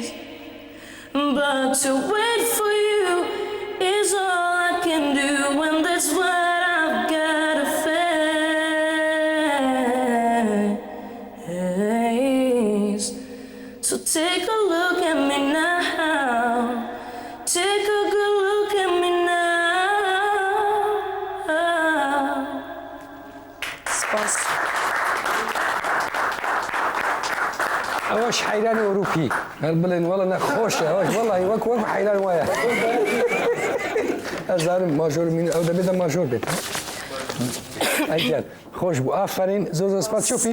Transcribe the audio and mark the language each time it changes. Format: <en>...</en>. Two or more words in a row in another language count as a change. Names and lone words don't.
<en>But to wait for you is all I can do, and that's what I've gotta face. So take a look at me now. Take a good look at me now.</en> <ru>Spasibo.</ru> <ckb>ئەوەش حەیرانی ئەوروپی هەر بڵێن وەڵە نەخۆشە ئەوەش وەڵی وەک حەیران وایە ئەزانم ماژۆر ئەو دەبێتە ماژۆر بێت ئەگەر خۆش بوو ئافرین زۆر سپاس چۆپی</ckb>